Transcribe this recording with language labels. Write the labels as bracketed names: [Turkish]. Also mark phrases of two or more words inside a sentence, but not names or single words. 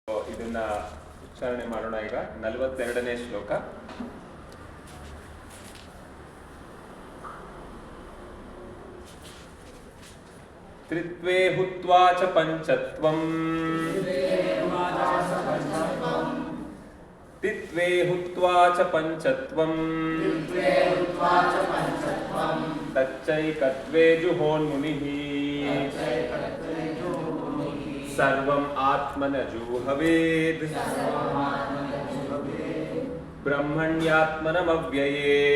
[Kannada] ಇದನ್ನ ಉಚ್ಚಾರಣೆ ಮಾಡೋಣ. ಈಗ 42ನೇ ಶ್ಲೋಕ. [Sanskrit] ತ್ರಿತ್ವೇ ಹುತ್ವಾ ಚ ಪಂಚತ್ವಂ ತಿತ್ವೇ ಹುತ್ವಾ ಚ ಪಂಚತ್ವಂ ತಚ್ಚೈಕತ್ವೇ ಜುಹೋನ್ಮುನಿಃ ಸರ್ವಂ ಆತ್ಮನಜೂಹವೇದ್ ಬ್ರಹ್ಮಣ್ಯಾತ್ಮನಮವ್ಯಯೇ